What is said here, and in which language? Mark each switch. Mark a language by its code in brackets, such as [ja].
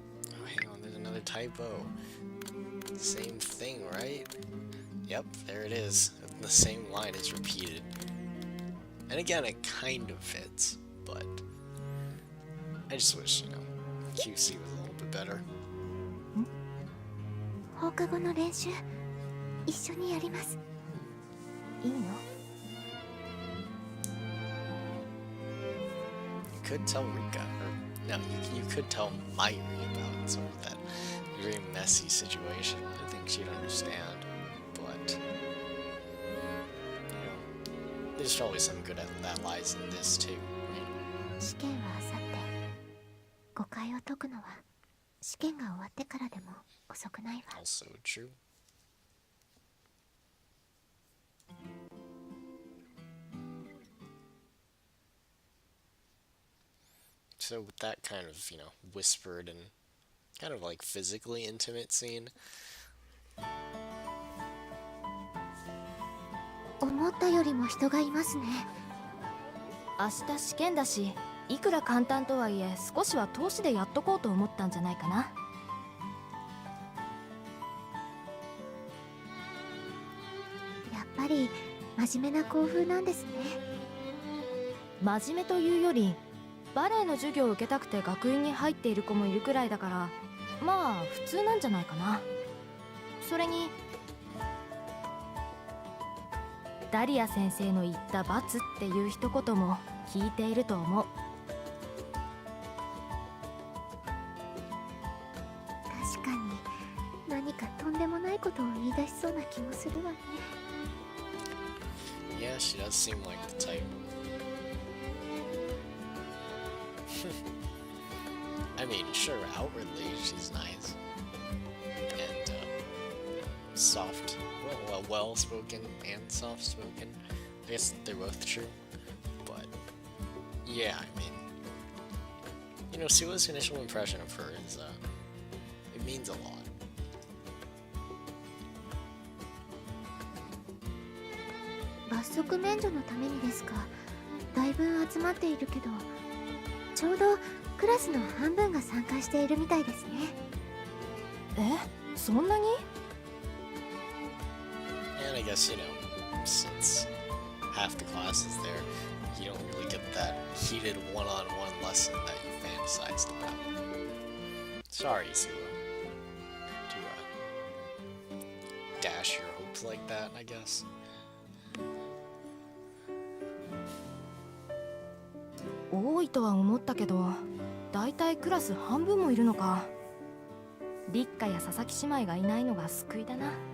[en] Oh, hang on, there's another typo. Same thing, right? Yep, there it is. The same line is repeated. And again, it kind of fits, but I just wish, QC was a little bit better. [ja] 放課後の練習一緒にやります。いいの？ [en] You could tell Rika, or no, you could tell Mayuri about sort of that very messy situation. I think she'd understand, but there's probably some good that lies in this too, right? [ja] 試験は明後日。誤解を解くのは試験が終わってからでも遅くないわ。 [en] Also true. So with that kind of, whispered and kind of like physically intimate scene, [ja] 思ったよりも人がいますね。明日試験だし、いくら簡単とはいえ少しは投資でやっとこうと思ったんじゃないかな。やっぱり真面目な校風なんですね。真面目というよりバレエの授業を受けたくて学院に入っている子もいるくらいだから、まあ普通なんじゃないかな。それにダリア先生の言った罰っていう一言も聞いていると思う。確かに何かとんでもないことを言い出しそうな気もするわね。 [en] yeah, she does seem like the type. I mean, sure, outwardly she's nice and soft, well-spoken and soft-spoken. I guess they're both true, but yeah, I mean, Suoh's initial impression of her is, it means a lot. [ja] 罰則免除のためにですか。だいぶ集まっているけど、ちょうどクラスの半分が参加しているみたいですね。え、そんなに？ [en] And I guess, since half the class is there, you don't really get that heated one-on-one lesson that you fantasized about. Sorry, Suoh, to dash your hopes like that, I guess. [ja] 多いとは思ったけど、だいたいクラス半分もいるのか。リッカや佐々木姉妹がいないのが救いだな。